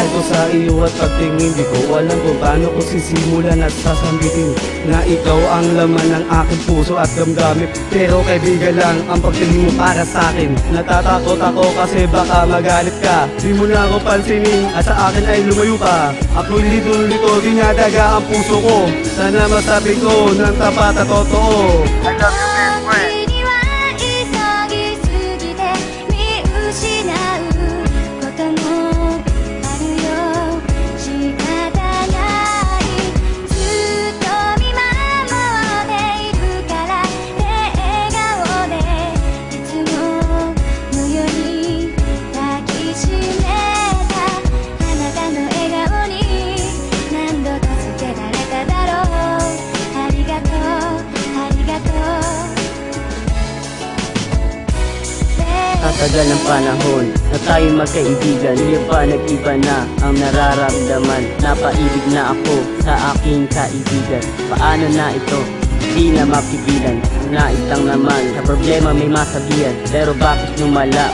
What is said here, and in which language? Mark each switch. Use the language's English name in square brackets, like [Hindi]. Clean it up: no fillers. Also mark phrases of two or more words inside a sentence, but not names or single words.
[Filipino] Naman ko sa iyo at pagtingin, di ko alam kung paano ko sisimulan at sasambitin na ikaw ang laman ng aking puso at damdamin. Pero kaibigan lang ang pagtingin mo para sa akin. Natatakot ako kasi baka magalit ka, di mo na ako pansinin at sa akin ay lumayo ka. Ako'y lito-lito, dinadaga ang puso ko. Sana masabi ko ng tapat at totoo, [English] I love you, best friend. [Japanese] 時には急ぎすぎて見失うこともあるよ。仕方ない。ずっと見守っているからって笑顔でいつものように抱きしめた。あなたの笑顔に何度助けられただろう。ありがとうありがとう。 [Filipino] Tatagal ng panahon na tayo magkaibigan, di ba nag-iba na ang nararamdaman? Napaibig na ako sa aking kaibigan. Paano na ito? Di na mapigilan. Nais lang naman sa problema may masabihan, pero bakit lumala?